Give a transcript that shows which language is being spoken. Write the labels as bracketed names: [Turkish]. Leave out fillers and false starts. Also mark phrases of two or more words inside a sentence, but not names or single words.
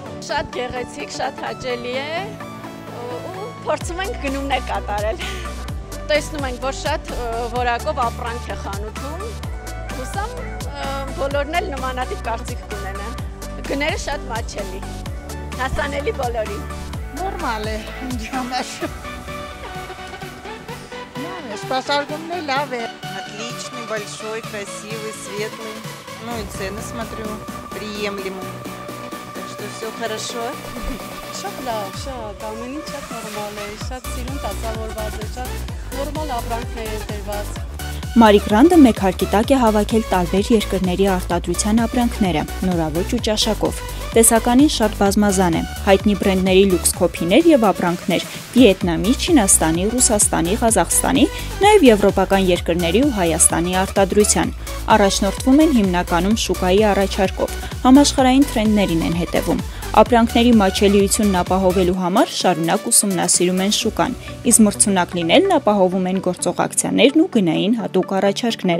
[Armenian] Շատ գեղեցիկ, շատ հաճելի է ու փորձում ենք գնումներ կատարել։ Տեսնում ենք, որ շատ որակով ապրանք է խանութում։ Հուսամ բոլորն էլ նմանատիպ կարծիք կունենան։ Գները շատ մատչելի, հասանելի բոլորին։ Նորմալ է, ինչ համար։ Спасարկումն է լավ է։ [Russian] Отличный, большой, красивый, светлый. Ну и цены, смотрю, приемлемые. Так что все хорошо. [Armenian] Շատ լավ, շատ, ամեն ինչ շատ նորմալ է, շատ սիրուն տածավորված է, շատ նորմալ ապրանքներ են դրված։ Մարի Գրանդը մեկ հարկի տակ է հավաքել տարբեր երկրների արտադրության ապրանքները, նորաոճ ու ճաշակով։ Տեսականին շատ բազմազան է, հայտնի բրենդների լյուքս քոփիներ եւ ապրանքներ Վիետնամի, Չինաստանի, Ռուսաստանի, Ղազախստանի, նաեւ եվրոպական երկրների ու Հայաստանի արտադրության։ Առաջնորդվում են հիմնականում շուկայի առաջարկով, համաշխարհային թրենդերին են հետևում։ Ապրանքների մատչելիությունն ապահովելու համար շարունակ ուսումնասիրում են շուկան, իսկ մրցունակ լինելն ապահովում են գործողակցիաներն ու գնային հատուկ առաջարկները։